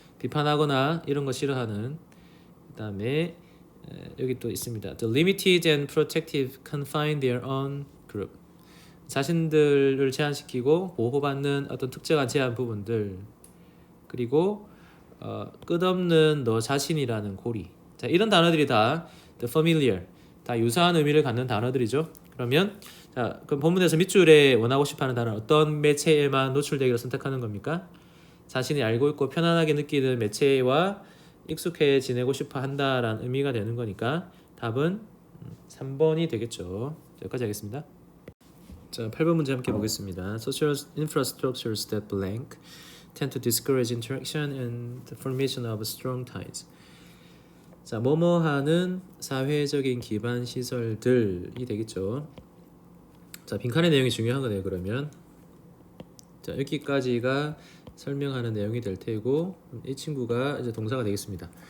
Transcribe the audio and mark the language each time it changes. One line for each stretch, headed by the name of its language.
Korean: 비판하거나 이런 거 싫어하는. 그다음에 여기 또 있습니다.
English: The limited and protective confine their own group.
Korean: 자신들을 제한시키고 보호받는 어떤 특정한 제한 부분들. 그리고 끝없는 너 자신이라는 고리. 자, 이런 단어들이 다 the familiar, 다 유사한 의미를 갖는 단어들이죠. 그러면 자, 그럼 본문에서 밑줄에 원하고 싶어하는 단어는 어떤 매체에만 노출되기를 선택하는 겁니까? 자신이 알고 있고 편안하게 느끼는 매체와 익숙해 지내고 싶어 한다라는 의미가 되는 거니까 답은 3번이 되겠죠. 여기까지 하겠습니다. 자, 8번 문제 함께 보겠습니다.
English: Social infrastructures that blank tend to discourage interaction and the formation of strong ties.
Korean: 자, 뭐뭐하는 사회적인 기반 시설들이 되겠죠. 자, 빈칸의 내용이 중요한 거네요. 그러면 자, 여기까지가 설명하는 내용이 될 테고 이 친구가 이제 동사가 되겠습니다.